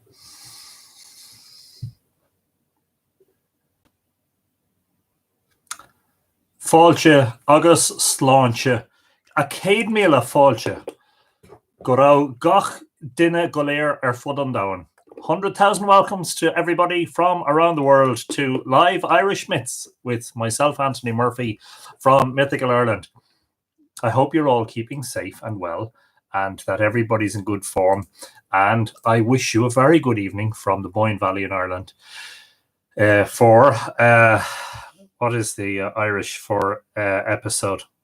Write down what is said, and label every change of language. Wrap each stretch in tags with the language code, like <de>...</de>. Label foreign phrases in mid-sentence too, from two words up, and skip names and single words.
<ga>Fáilte agus sláinte, a céad míle fáilte, go raibh gach duine go léir fud an domhan.</ga> <en>100,000 welcomes to everybody from around the world to live Irish Myths with myself, Anthony Murphy, from Mythical Ireland. I hope you're all keeping safe and well and that everybody's in good form. And I wish you a very good evening from the Boyne Valley in Ireland for, what is the Irish for episode?</en>